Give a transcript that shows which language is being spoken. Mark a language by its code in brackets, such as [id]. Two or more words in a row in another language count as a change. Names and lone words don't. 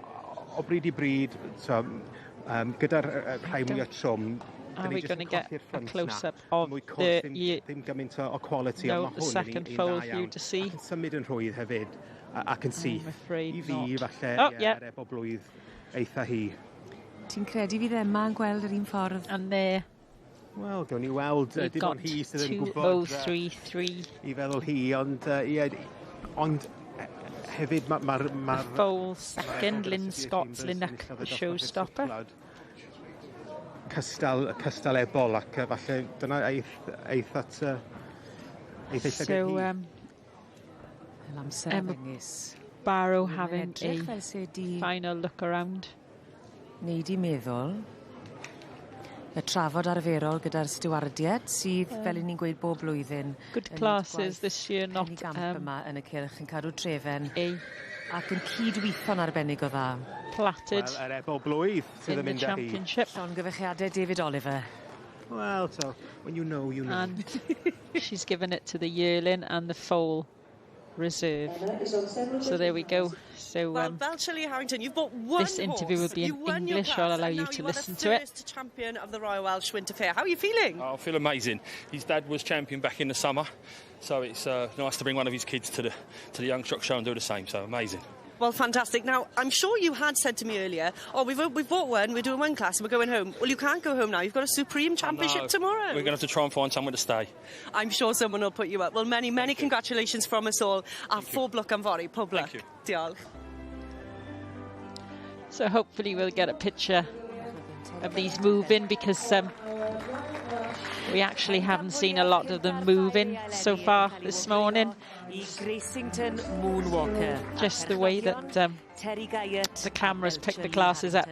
[en] Are we going to get a close-up of the second foal for you to see? I'm afraid not. Oh, yeah. And there. [cy] Wel, gawn ni weld dim ond hi sydd yn gwybod 2033 I feddwl hi, ond hefyd mae'r [en] foal second, Lynn Scott's Linnock, the showstopper. [cy] Cystal ebol, ac falle dyna eith at [en] so Emma Barrow having a final look around. [cy] Neud I meddwl y trafod arferol gyda'r stiwardiad sydd, fel ni'n gweud bob blwyddyn, [en] good classes this year, not [cy] yma yn y cylch yn cadw trefen ac yn cydweithio'n arbennig o dda. [en] Platted in the championship. [cy] Llongyfechiadau David Oliver. [en] Well, so when you know, you know. And she's given it to the yearling and the foal reserve. So there we go. So Harrington, you've bought one this interview will be in English. I'll allow you to listen to it. First champion of the Royal Welsh Winter Fair. How are you feeling? I feel amazing. His dad was champion back in the summer, so it's nice to bring one of his kids to the Young Stock Show and do the same. So amazing. Well, fantastic. Now, I'm sure you had said to me earlier, oh, we've bought one, we're doing one class and we're going home. Well, you can't go home now. You've got a Supreme Championship tomorrow. We're going to have to try and find somewhere to stay. I'm sure someone will put you up. Well, many congratulations from us all. [cy] A phob lwc am fory. Pob lwc. Diolch. [en] So hopefully we'll get a picture of these moving, because We actually haven't seen a lot of them moving so far this morning. Just the way that the cameras pick the classes up.